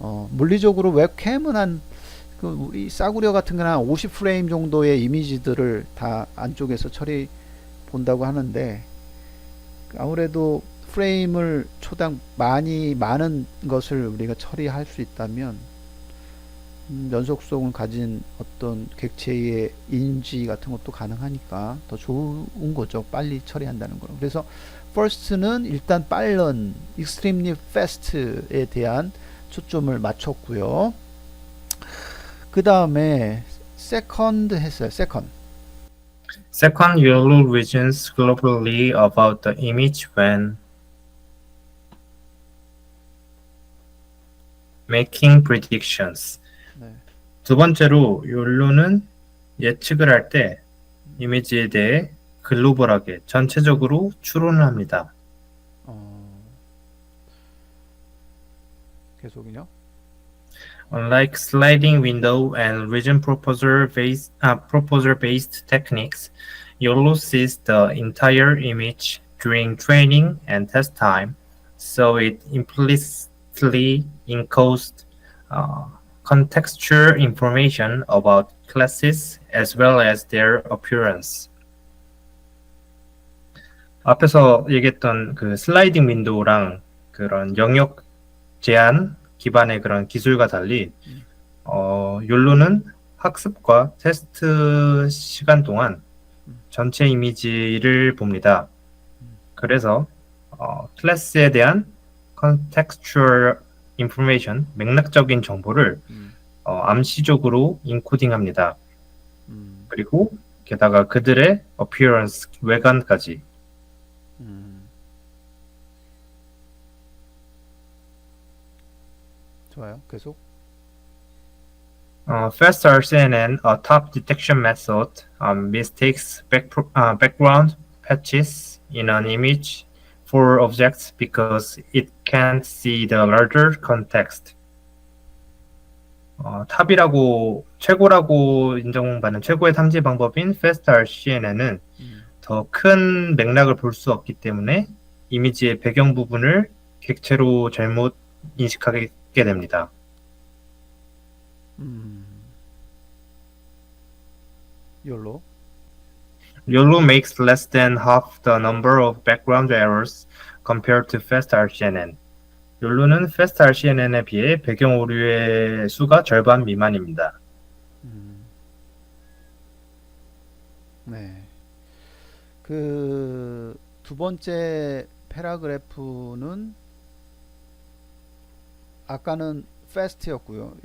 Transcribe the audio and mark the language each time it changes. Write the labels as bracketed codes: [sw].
[ko] 물리적으로 웹캠은 우리 싸구려 같은 거는 한 50프레임 정도의 이미지들을 다 안쪽에서 처리 본다고 하는데 아무래도 프레임을 초당 많은 것을 우리가 처리할 수 있다면 연속성을 가진 어떤 객체의 인지 같은 것도 가능하니까 더 좋은 거죠. 빨리 처리한다는 거는. 그래서 first는 일단 빠른 [en] extremely fast [ko] 에 대한 초점을 맞췄고요. 그 다음에 second 했어요. [en] Second, YOLO reasons globally about the image when making predictions. [ko] 네. 두 번째로 욜로는 예측을 할 때 이미지에 대해 글로벌하게 전체적으로 추론을 합니다. 계속이요. [en] Unlike sliding window and region proposer-based techniques, YOLO sees the entire image during training and test time, so it implicitly encodes contextual information about classes as well as their appearance. [ko] 앞에서 얘기했던 그 슬라이딩 윈도우랑 그런 영역 제한 기반의 그런 기술과 달리 욜로는 학습과 테스트 시간 동안 전체 이미지를 봅니다. 그래서 클래스에 대한 contextual information, 맥락적인 정보를 암시적으로 인코딩합니다. 음, 그리고 게다가 그들의 appearance, 외관까지. 음. 좋아요. 계속. Fast RCNN, a top detection method, mistakes background patches in an image for objects because it can't see the larger context. 탑이라고 최고라고 인정받는 최고의 탐지 방법인 Fast RCNN은 음, 더 큰 맥락을 볼 수 없기 때문에 이미지의 배경 부분을 객체로 잘못 인식하게 됩니다. 음. 열로. [en] YOLO makes less than half the number of background errors compared to Fast RCNN. [ko] YOLO는 Fast RCNN에 비해 배경 오류의 수가 절반 미만입니다. 음. 네. 그 두 번째 패러그래프는 아까는 fast였고요.